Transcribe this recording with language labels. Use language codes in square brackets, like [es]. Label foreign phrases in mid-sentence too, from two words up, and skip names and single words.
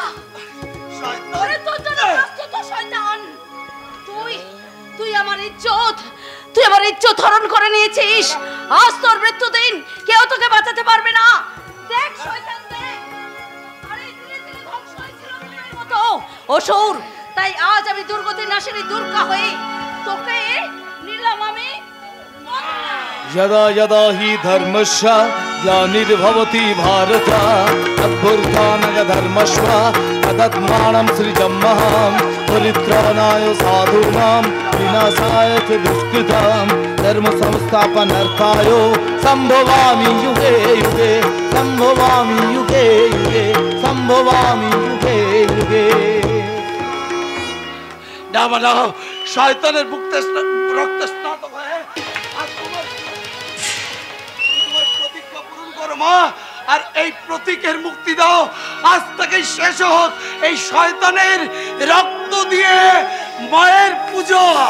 [bn] তুই আমার ইজ্জত হরণ করে নিয়েছিস। আজ তোর মৃত্যু দিন, কেউ তোকে বাঁচাতে পারবে না। দেখ শয়তান, দেখ, আরে ধীরে ধীরে ধ্বংস হয়েছিল তোদের মতো অসুর। তাই আজ আমি দুর্গতি নাশিনী দুর্গা হয়ে তোকে নিলাম আমি। [sa] यदा यदा हि धर्मस्य ग्लानिर्भवति भारत अभ्युत्थानधर्मस्य तदात्मानं सृजमहं परित्राणाय साधूनां विनाशाय च दुष्कृतां धर्म संस्थापनार्थाय संभवामि युगे युगे, संभवामि युगे युगे, संभवामि युगे युगे। [bn] না মানাও, শয়তানের মুক্তে রক্তে স্নাত হয়ে তোমার প্রতিজ্ঞা পূরণ করো মা, আর এই প্রতীকের মুক্তি দাও। আজ থেকেই শেষ হোক এই শয়তানের রক্ত দিয়ে মায়ের পূজা।